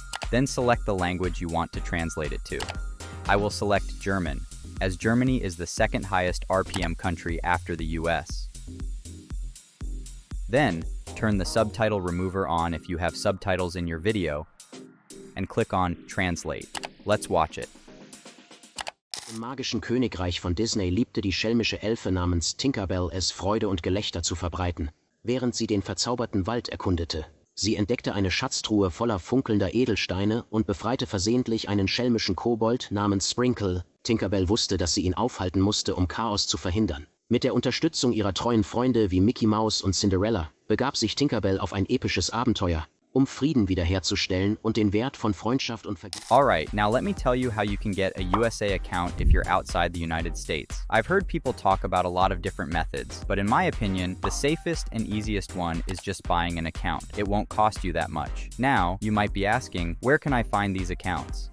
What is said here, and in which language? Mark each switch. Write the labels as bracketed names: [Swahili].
[English] Then select the language you want to translate it to. I will select German, as Germany is the second highest RPM country after the US. Then, turn the subtitle remover on if you have subtitles in your video, and click on Translate. Let's watch it. [German] Im magischen Königreich von Disney liebte die schelmische Elfe namens Tinkerbell es, Freude und Gelächter zu verbreiten, während sie den verzauberten Wald erkundete. Sie entdeckte eine Schatztruhe voller funkelnder Edelsteine und befreite versehentlich einen schelmischen Kobold namens Sprinkle. Tinkerbell wusste, dass sie ihn aufhalten musste, um Chaos zu verhindern. Mit der Unterstützung ihrer treuen Freunde wie Mickey Mouse und Cinderella begab sich Tinkerbell auf ein episches Abenteuer, um Frieden wiederherzustellen und den Wert von Freundschaft und Vergebung. [English] Alright, now let me tell you how you can get a USA account if you're outside the United States. I've heard people talk about a lot of different methods, but in my opinion, the safest and easiest one is just buying an account. It won't cost you that much. Now, you might be asking, where can I find these accounts?